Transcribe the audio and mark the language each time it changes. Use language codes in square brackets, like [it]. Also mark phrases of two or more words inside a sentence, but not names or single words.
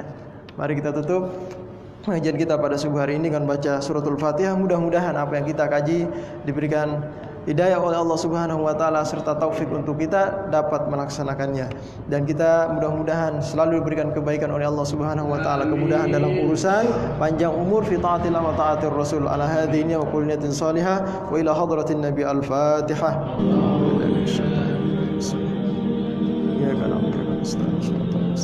[id] Mari kita tutup pengajian kita pada subuh hari ini dengan baca [ar] سورة الفاتحة. [id] Mudah-mudahan apa yang kita kaji diberikan hidayah oleh Allah [ar] سبحانه وتعالى [id] serta taufik untuk kita dapat melaksanakannya. Dan kita mudah-mudahan selalu diberikan kebaikan oleh Allah [ar] سبحانه وتعالى, [id] kemudahan dalam urusan, panjang umur [ar] في طاعة الله وطاعة الرسول. على هذه وكل نية صالحة وإلى حضرة النبي الفاتحة. Ya kana